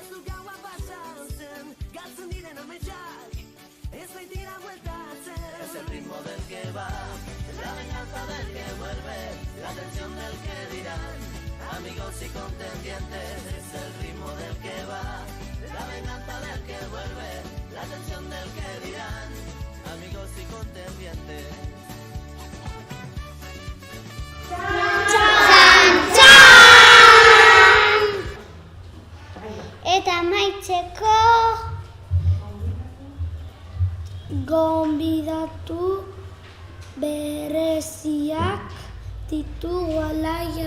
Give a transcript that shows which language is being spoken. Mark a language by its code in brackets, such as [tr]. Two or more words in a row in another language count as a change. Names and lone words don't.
[eu] du gaua pasatzen, galtzen diren ametsak, ez baitira bueltatzen. [es] Es el ritmo del que va, la venganza del que vuelve, la tensión del que dirán, amigos y contendientes. Es el ritmo del que va, la venganza del que vuelve, la tensión del que dirán, amigos y contendientes. [eu] Eta amaitzeko gonbidatu bereziak ditugu alaia.